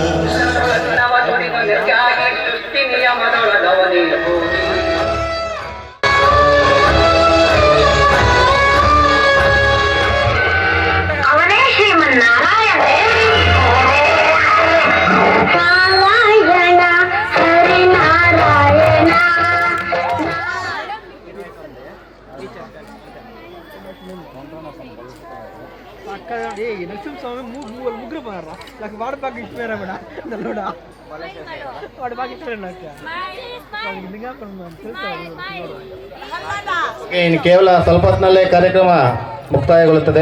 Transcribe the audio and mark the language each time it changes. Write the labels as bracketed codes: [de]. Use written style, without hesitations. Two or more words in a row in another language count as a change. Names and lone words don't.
[kn] ಅವನೇ ಶ್ರೀಮನ್ನಾರಾಯಣ ನಾರಾಯಣ ಹರಿನಾರಾಯಣ. [te] నరసింహస్వామి ముగ్గురు పోయారా నాకు వాడు బాగా ఇచ్చిపోయారా మేడం నల్లోడా వాడు బాగా ఇచ్చిపోయారు నాకు [kn] ಇನ್ನು ಕೇವಲ ಸ್ವಲ್ಪ ಹೊತ್ತಿನಲ್ಲೇ ಕಾರ್ಯಕ್ರಮ ಮುಕ್ತಾಯಗೊಳ್ಳುತ್ತದೆ.